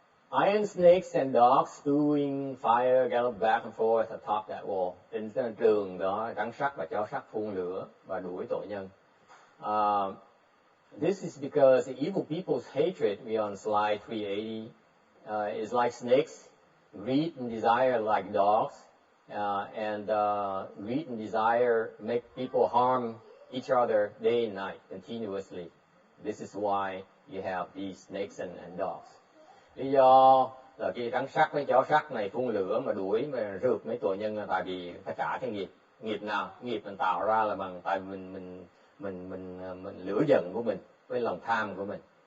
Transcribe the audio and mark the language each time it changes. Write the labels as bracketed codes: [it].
[en] Iron snakes and dogs spewing fire gallop back and forth atop that wall. [vi] Trên trường đó, rắn sắt và chó sắt phun lửa và đuổi tội nhân. [en] This is because the evil people's hatred, we on slide 380, is like snakes, greed and desire like dogs, and greed and desire make people harm each other day and night continuously. This is why you have these snakes and dogs. [vi] Lý do là cái rắn sắt với chó sắt này phun lửa mà đuổi mà rượt mấy tội nhân là tại vì phải trả cái nghiệp nào, nghiệp mình tạo ra là bằng tại mình lửa giận của mình với lòng tham của mình.